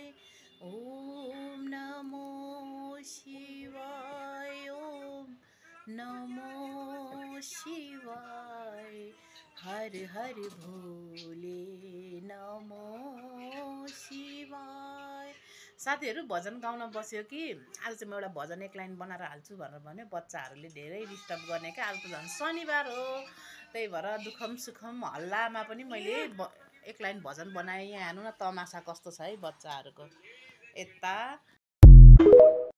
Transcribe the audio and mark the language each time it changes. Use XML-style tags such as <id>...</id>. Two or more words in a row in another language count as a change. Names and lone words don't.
<sa>ओम नमो शिवाय, ओम नमो शिवाय, हर हर भोले नमो शिवाय।</sa> <ne>साथीहरू भजन गाउन बस्यो कि आज चाहिँ म एउटा भजन एक लाइन बनाएर हाल्छु भनेर भन्यो। बच्चाहरूले धेरै डिस्टर्ब गर्ने क्या। आज त झन् शनिबार हो, त्यही भएर दुखम सुखम हल्लामा पनि मैले एक लाइन भजन बनाएँ। यहाँ हेर्नु न तमासा कस्तो छ है बच्चाहरूको। यता</ne>